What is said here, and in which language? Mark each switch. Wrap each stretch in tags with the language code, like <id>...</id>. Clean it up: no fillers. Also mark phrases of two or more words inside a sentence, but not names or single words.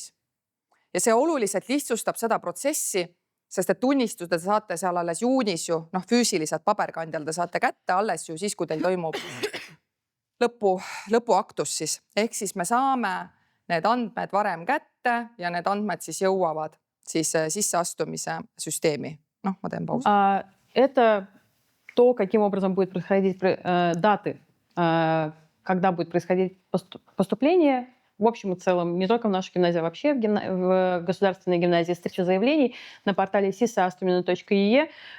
<et>Ja see oluliselt lihtsustab seda protsessi, sest et tunnistused te saate seal alles juunis ju, füüsiliselt paberkandjal te saate kätte alles ju siis, kui teil toimub lõpuaktus siis. Ehk siis me saame need andmed varem kätte ja need andmed siis jõuavad siis sisseastumise süsteemi. Ma teen pausi.</et> <ru>Это то, каким образом будет происходить даты, когда будет происходить поступление. В общем и целом, не только в нашей гимназии, а вообще в государственной гимназии встреча заявлений на портале sisseastumine.ee.</ru>